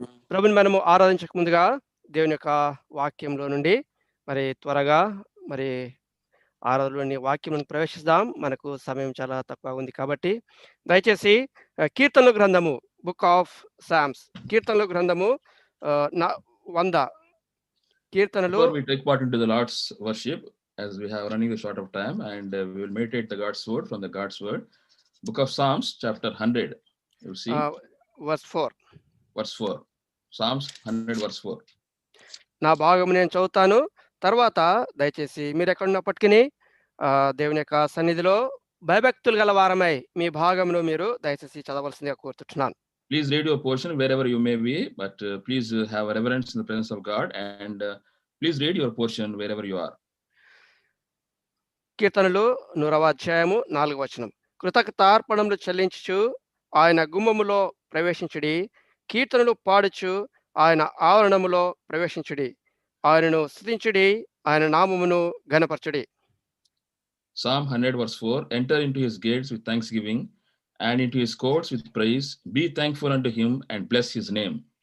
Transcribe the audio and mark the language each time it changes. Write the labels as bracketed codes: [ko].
[te] ప్రభుని మనము ఆరాధించక ముందుగా దేవుని యొక్క వాక్యంలో నుండి మరి త్వరగా మరి ఆరాధనలోని వాక్యం ప్రవేశిద్దాం. మనకు సమయం చాలా తక్కువ ఉంది కాబట్టి దయచేసి కీర్తనల గ్రంథము, బుక్ ఆఫ్ సామ్స్, కీర్తనల గ్రంథము 100 కీర్తనలు. [en] Before we take part into the Lord's worship, as we have running a short of time, and we will meditate the God's word from the God's word. Book of Psalms, chapter 100. You see, verse 4. Verse 4. Psalms 100, verse 4. [te] నా భాగము నేను చదువుతాను. తర్వాత దయచేసి మీరు ఎక్కడున్నప్పటికీ దేవుని యొక్క సన్నిధిలో భయభక్తులు గల వారమై మీ భాగమును మీరు దయచేసి చదవలసిందిగా కోరుతున్నాను. [en] Please read your portion wherever you may be, but please have reverence in the presence of God, and please read your portion wherever you are. [te] కీర్తనలు 100వ అధ్యాయము 4వ వచనం. కృతజ్ఞతార్పణములు చెల్లించుచు ఆయన గుమ్మములో ప్రవేశించుడి, కీర్తనలు పాడుచు ఆయన ఆవరణములో ప్రవేశించుడి, ఆయనను స్తుతించుడి, ఆయన నామమును ఘనపరచుడి. [en] Psalm 100, verse 4. Enter into his gates with thanksgiving, and into his courts with praise. Be thankful unto him and bless his name.